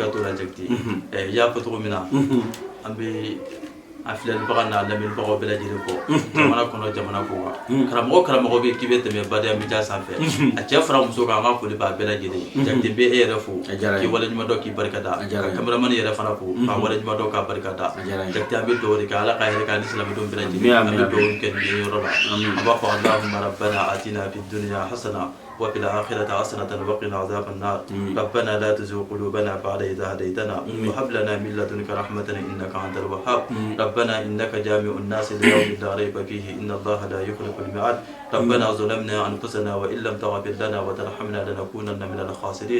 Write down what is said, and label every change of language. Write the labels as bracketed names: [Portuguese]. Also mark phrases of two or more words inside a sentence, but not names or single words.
[Bambara] siga t'o la Jakite i y'a fɔ cogo min na an bɛ a filɛlibaga n'a lamɛnibagaw bɛɛ lajɛlen fɔ jamana kɔnɔ jamana kɔ kan karamɔgɔ bɛ k'i bɛ tɛmɛ Badaya Media sanfɛ a cɛ fara muso kan an ka foli b'a bɛɛ lajɛlen ye Jakite bɛ e yɛrɛ fo k'i waleɲuman dɔn k'i barika da ka kameramani yɛrɛ fana fo k'a waleɲuman dɔn k'a barika da Jakite an bɛ dugawu de kɛ ala ka hɛrɛ k'an ni silamɛdenw bɛɛ lajɛlen an bɛ dugawu kɛ nin yɔrɔ la an b'a fɔ [Arabic] اللهم ربنا آتنا في الدنيا حسنة وفي الآخرة حسنة وقنا عذاب النار. ربنا لا تزغ قلوبنا بعد إذ هديتنا وهب لنا من لدنك رحمة إنك أنت الوهاب. ربنا إنك جامع الناس ليوم لا ريب فيه إن الله لا يخلف الميعاد. ربنا ظلمنا أنفسنا وإن لم تغفر لنا وترحمنا لنكونن من الخاسرين.